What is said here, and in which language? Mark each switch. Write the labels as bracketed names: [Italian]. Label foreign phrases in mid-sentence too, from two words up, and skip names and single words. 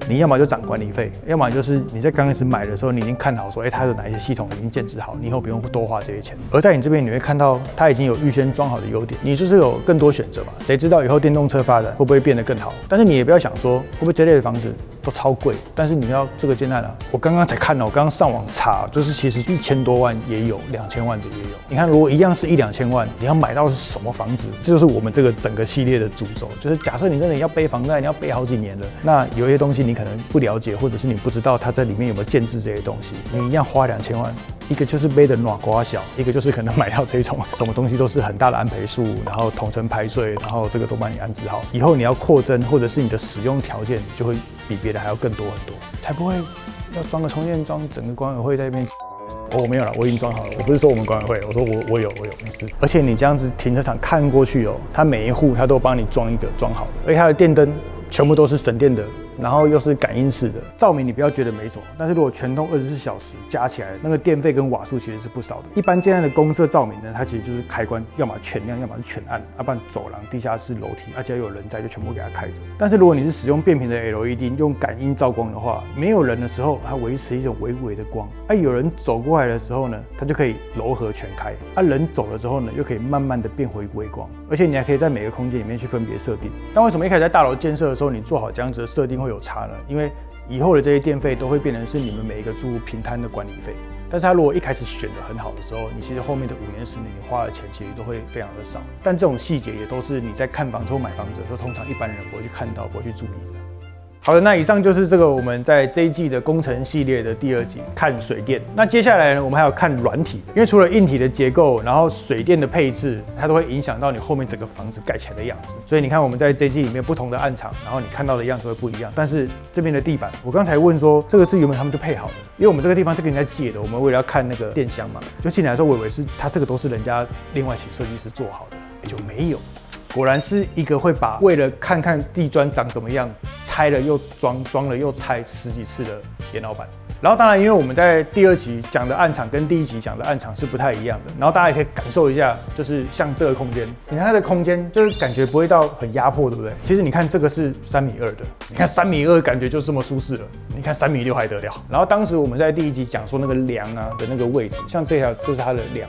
[Chinese] 你要麼就漲管理費，要麼就是你在剛開始買的時候，你已經看好說，它的哪一些系統已經建置好，你以後不用多花這些錢。而在你這邊，你會看到它已經有預先裝好的優點，你就是有更多選擇嘛。誰知道以後電動車發展會不會變得更好？但是你也不要想說，會不會這類的房子都超貴？但是你要這個階段啊，我剛剛才看了，我剛剛上網查，就是其實1000多萬也有，2000萬的也有。你看，如果一樣是1-2000萬，你要買到是什麼房子？這就是我們這個整個系列的主軸。就是假設你真的要背房貸，你要背好幾年了，那有一些東西你可能不了解，或者是你不知道它在裡面有沒有建置這些東西，你一樣花2000萬。一個就是背的暖瓜小，一個就是可能買到這種什麼東西都是很大的安培數，然後統稱排水，然後這個都幫你安置好。以後你要擴增或者是你的使用條件就會比別的還要更多很多，才不会要裝個充電樁，整個管委會在那邊。我沒有了，我已經裝好了。我不是說我們管委會，我說我有沒事。而且你這樣子停車场看過去哦，它每一戶它都幫你裝一個裝好的，而且它的電燈全部都是省電的。然後又是感应式的照明，你不要覺得沒什麼，但是如果全通24小時加起來，那個電費跟瓦數其實是不少的。一般現在的公設照明呢，它其實就是開關，要麼全亮，要麼是全暗，要不然走廊、地下室、樓梯，只要有人在就全部給它開着。但是如果你是使用变频的 LED， 用感应照光的話，沒有人的時候，它維持一種微微的光；有人走過來的時候呢，它就可以柔和全開；人走了之後呢，又可以慢慢的變回微光，而且你還可以在每個空間裡面去分別設定。但為什麼一開始在大樓建設的時候，你做好這樣子的設定會有差呢？因為以後的這些電費都會變成是你們每一個住戶平攤的管理費，但是他如果一開始選得很好的時候，你其實後面的5年10年你花的錢其實都會非常的少。但這種細節也都是你在看房子或買房子的時候，通常一般人不會去看到，不會去注意的。好的，那以上就是這個我們在這一季的工程系列的第2集，看水電。那接下來呢，我們還有看軟體，因為除了硬體的結構，然後水電的配置，它都會影響到你後面整個房子蓋起來的樣子。所以你看我們在這一季裡面不同的案場，然後你看到的樣子會不一樣。但是這邊的地板，我剛才問說這個是原本他們就配好的，因為我們這個地方是跟人家借的，我們為了要看那個電箱嘛，就進來的時候我以為是它這個都是人家另外請設計師做好的，也就沒有。果然是一個會把為了看看地磚長怎麼樣，拆了又裝，裝了又拆10幾次的嚴老闆。然後當然，因為我們在第2集講的案場跟第1集講的案場是不太一樣的，然後大家也可以感受一下，就是像這個空間，你看它的空間就是感覺不會到很壓迫，對不對？其實你看這個是3.2米的，你看3.2米感覺就這麼舒適了，你看3.6米還得了？然後當時我們在第1集講說那個梁啊的那個位置，像這條就是它的梁。